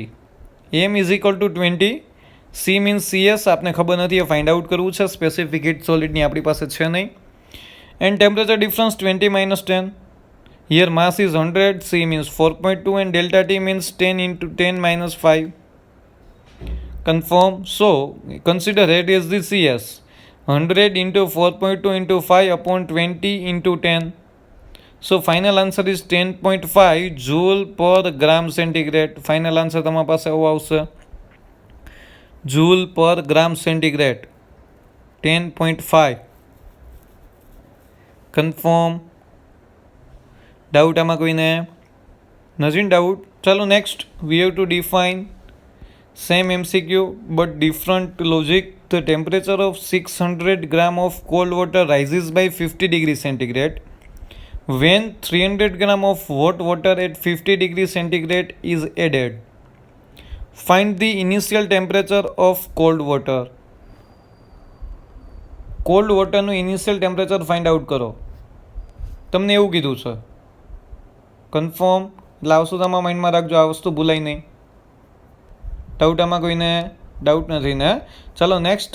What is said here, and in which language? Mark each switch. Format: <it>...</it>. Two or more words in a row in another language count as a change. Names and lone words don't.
<gu>M</gu> <en>is equal to</en> <gu>20, C મીન્સ CS આપને ખબર નથી, એ</gu> <en>find out</en> <gu>કરવું છે. સ્પેસિફિકેટ સોલિડની આપણી પાસે છે નહીં.</gu> <en>and temperature difference 20 minus 10. here mass is 100, C means 4.2 and delta T means 10 into 10 minus 5. confirm. so consider it as the CS. 100 into 4.2 into 5 upon 20 into 10. So final answer is 10.5 joule per gram centigrade.</en> <gu>Final answer તમારા પાસે આવો આવશે,</gu> <en>joule per gram centigrade</en> <gu>10.5. કન્ફર્મ. ડાઉટ આમાં કોઈને નથી ડાઉટ? ચાલો નેક્સ્ટ.</gu> <en>we have to define same MCQ but different logic. the temperature of 600 gram of cold water rises by 50 degree centigrade when 300 gram of hot water at 50 degree centigrade is added. Find the initial temperature of cold water.</en> <gu>કોલ્ડ વોટરનું</gu> <en>initial temperature find out</en> <gu>કરો. તમને એવું કીધું છે. કન્ફર્મ. એટલે આ વસ્તુ તમારા માઇન્ડમાં રાખજો, આ વસ્તુ ભૂલાય નહીં. ડાઉટ આમાં કોઈને ડાઉટ નથી ને? ચાલો નેક્સ્ટ.</gu>